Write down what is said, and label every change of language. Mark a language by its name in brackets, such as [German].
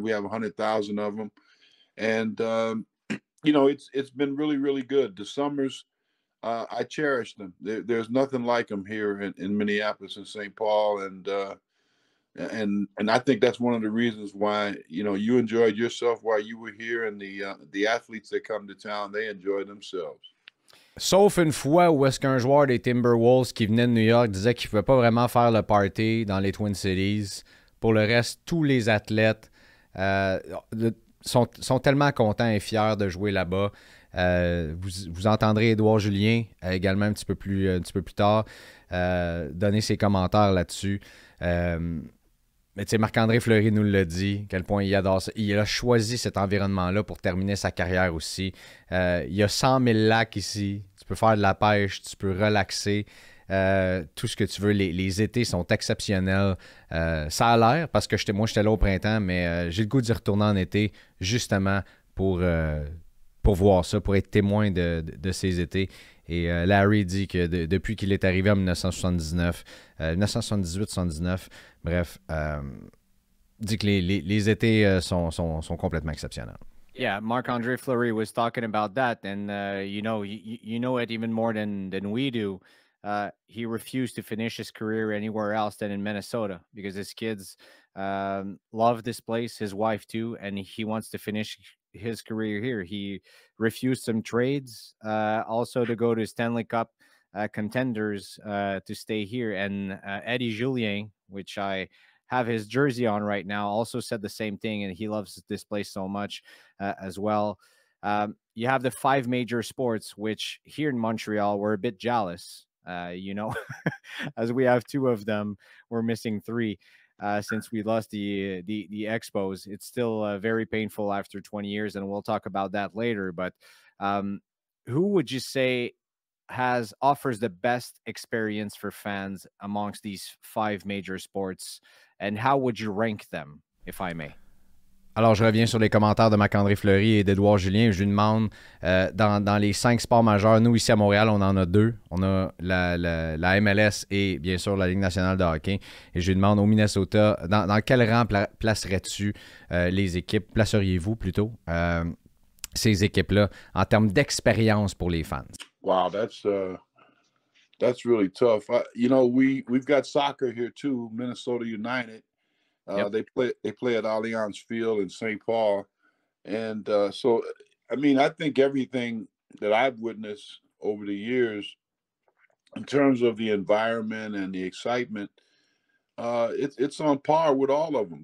[English] We have 100,000 of them. And, it's been really, really good. The summers, I cherish them. There's nothing like them here in Minneapolis and St. Paul. And I think that's one of the reasons why, you enjoyed yourself while you were here, and the athletes that come to town, they enjoy themselves. [French] Sauf une fois où est-ce qu'un joueur des Timberwolves qui venait de New York disait qu'il ne pouvait pas vraiment faire le party dans les Twin Cities. Pour le reste, tous les athlètes sont tellement contents et fiers de jouer là-bas. Vous entendrez Édouard Julien également un petit peu plus tard donner ses commentaires là-dessus. Mais tu sais, Marc-André Fleury nous l'a dit, à quel point il adore ça. Il a choisi cet environnement-là pour terminer sa carrière aussi. Il y a 100 000 lacs ici. Tu peux faire de la pêche, tu peux relaxer. Tout ce que tu veux. Les étés sont exceptionnels. Ça a l'air, parce que moi, j'étais là au printemps, mais j'ai le goût d'y retourner en été, justement pour voir ça, pour être témoin de ces étés. Et Larry dit que depuis qu'il est arrivé en 1978-79, bref, dit que les étés sont complètement exceptionnels. [English] Yeah, Marc-André Fleury was talking about that, and you know it even more than we do. He refused to finish his career anywhere else than in Minnesota because his kids love this place, his wife too, and he wants to finish his career here. He refused some trades, also to go to Stanley Cup contenders to stay here. And Eddie Julien, which I have his jersey on right now, also said the same thing, and he loves this place so much as well. You have the 5 major sports, which here in Montreal, we're a bit jealous, as we have 2 of them. We're missing 3. Since we lost the Expos. It's still very painful after 20 years, and we'll talk about that later. But who would you say offers the best experience for fans amongst these 5 major sports, and how would you rank them, if I may? [French] Alors, je reviens sur les commentaires de Marc-André Fleury et d'Édouard Julien. Je lui demande, dans les 5 sports majeurs, nous, ici à Montréal, on en a 2. On a la MLS et, bien sûr, la Ligue nationale de hockey. Et je lui demande, au Minnesota, dans quel rang placerais-tu les équipes, placeriez-vous plutôt, ces équipes-là, en termes d'expérience pour les fans? [English] Wow, that's really tough. We've got soccer here, too, Minnesota United. Yep. They play at Allianz Field in St. Paul, and so I mean I think everything that I've witnessed over the years in terms of the environment and the excitement, it's on par with all of them.